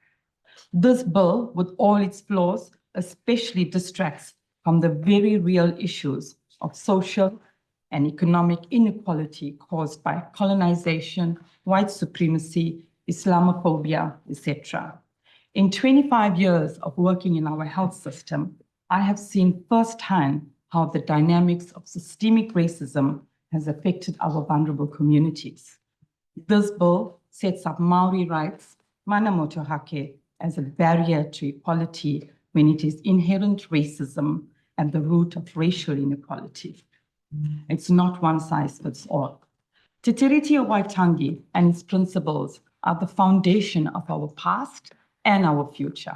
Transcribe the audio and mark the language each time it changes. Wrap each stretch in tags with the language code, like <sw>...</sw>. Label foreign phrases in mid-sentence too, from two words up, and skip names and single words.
<en>This bill, with all its flaws, especially distracts from the very real issues of social and economic inequality caused by colonization, white supremacy, Islamophobia, etc. In 25 years of working in our health system, I have seen firsthand how the dynamics of systemic racism has affected our vulnerable communities. This bill sets up Maori rights,</en> <mi>mana motuhake,</mi> <en>as a barrier to equality when it is inherent racism at the root of racial inequality. It's not one size fits all. Te Tiriti o Waitangi and its principles are the foundation of our past and our future.</en>